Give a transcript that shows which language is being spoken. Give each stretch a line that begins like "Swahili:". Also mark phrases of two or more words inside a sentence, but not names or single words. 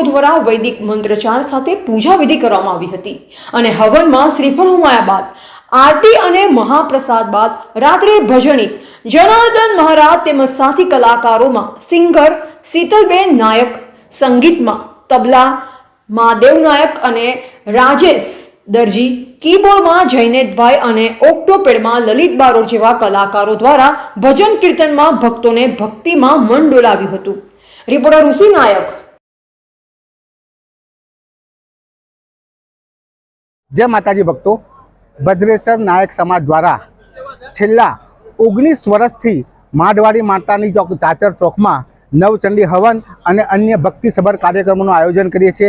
Gujarati: દ્વારા વૈદિક મંત્રોચ્ચાર સાથે પૂજા વિધિ કરવામાં આવી હતી અને હવનમાં શ્રીફળ હોમાયા બાદ આરતી અને મહાપ્રસાદ બાદ રાત્રે ભજનિક જનાર્દન મહારાજ તેમજ સાથી કલાકારોમાં સિંગર શીતલબેન નાયક, સંગીતમાં તબલા મહાદેવ નાયક અને રાજેશ દરજી, કીબોર્ડમાં જયનેતભાઈ અને ઓક્ટોપેડમાં લલિત બારોટ જેવા કલાકારો દ્વારા ભજન કીર્તનમાં ભક્તોને ભક્તિમાં મન ડોલાવ્યું હતું। રિપોર્ટર ઋષિ નાયક। જય માતાજી ભક્તો, ભદ્રેસર નાયક સમાજ દ્વારા છેલ્લા 19 વર્ષથી માઢવાડી માતાની ચોક ચાચર ચોકમાં નવચંડી હવન અને અન્ય ભક્તિસભર કાર્યક્રમો આયોજન કરીએ છે।